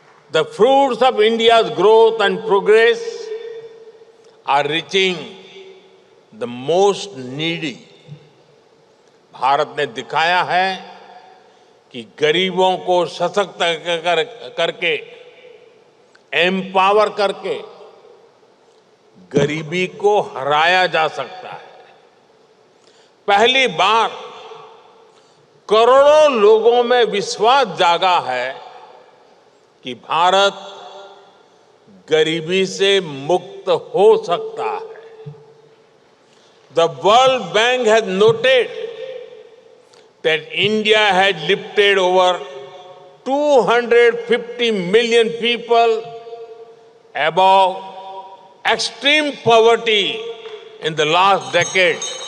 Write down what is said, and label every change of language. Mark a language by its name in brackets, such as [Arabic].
[English] The fruits of India's growth and progress are reaching the most needy. [Hindi] Bharat ने दिखाया है कि गरीबों को सशक्त करके, एम्पावर करके गरीबी को हराया जा सकता है। पहली बार करोड़ों लोगों में विश्वास जागा है कि भारत गरीबी से मुक्त हो सकता है। [English] The World Bank has noted that India had lifted over 250 million people above extreme poverty in the last decade.